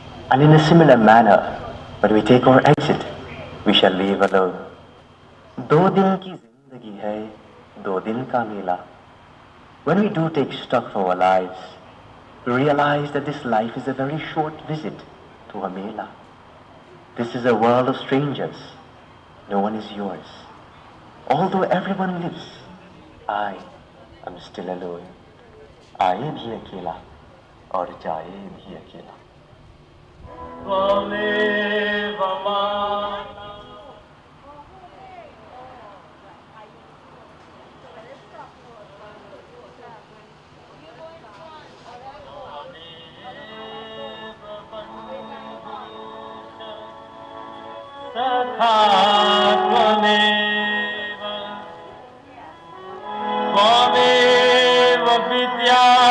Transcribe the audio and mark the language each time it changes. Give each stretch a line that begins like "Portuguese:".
English: And in a similar manner, when we take our exit, we shall leave alone.
Hindi: दो दिन की जिंदगी है, दो दिन का मेला.
English: When we do take stock of our lives, we realize that this life is a very short visit to a mela. This is a world of strangers. No one is yours. Although everyone lives, I am still alone.
Hindi: आए भी अकेला और जाए भी अकेला.
Sanskrit: त्वमेव विद्या